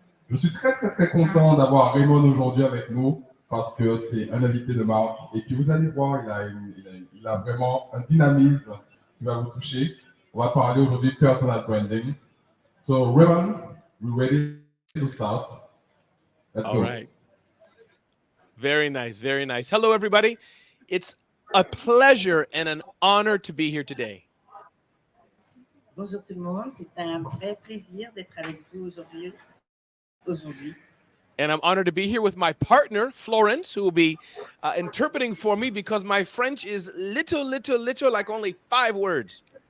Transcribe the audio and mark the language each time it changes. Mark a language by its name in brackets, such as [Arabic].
[French] Je suis très, très, très content d'avoir Ramon aujourd'hui avec nous parce que c'est un invité de marque. Et puis, vous allez voir, il a vraiment un dynamisme qui va vous toucher. On va parler aujourd'hui de personal branding. [English] So, Ramon, we're ready to start. Let's go. All right. Very nice, very nice. Hello, everybody. It's a pleasure and an honor to be here today. [French] Bonjour tout le monde, c'est un vrai plaisir d'être avec vous aujourd'hui. [English] And I'm honored to be here with my partner, Florence, who will be interpreting for me because my French is little, like only 5 words.